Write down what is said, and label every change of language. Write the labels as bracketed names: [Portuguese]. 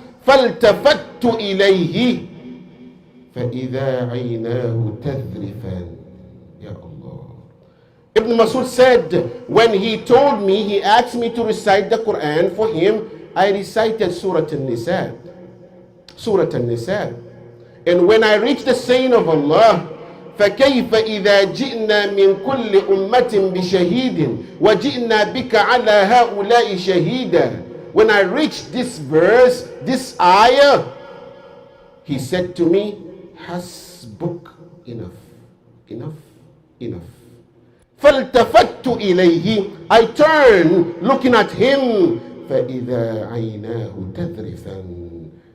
[Arabic] فالتفت إليه فإذا عيناه تذرفان. Ya Allah. [English] Ibn Mas'ud said, when he told me, he asked me to recite the Quran for him, I recited Surah An-Nisa. Surah An-Nisa. And when I reached the saying of Allah, [Arabic] فَكَيْفَ إِذَا جِئْنَا مِنْ كُلِّ أُمَّةٍ بِشَهِيدٍ وَجِئْنَا بِكَ عَلَى هَؤُلَاءِ شَهِيدًا. [English] When I reached this verse, this ayah, he said to me, Hasbuk, enough, enough, enough. [Arabic] فَالْتَفَتُّ إِلَيْهِ. [English] I turned, looking at him, [Arabic] فَإِذَا عَيْنَاهُ تَذْرِفًا.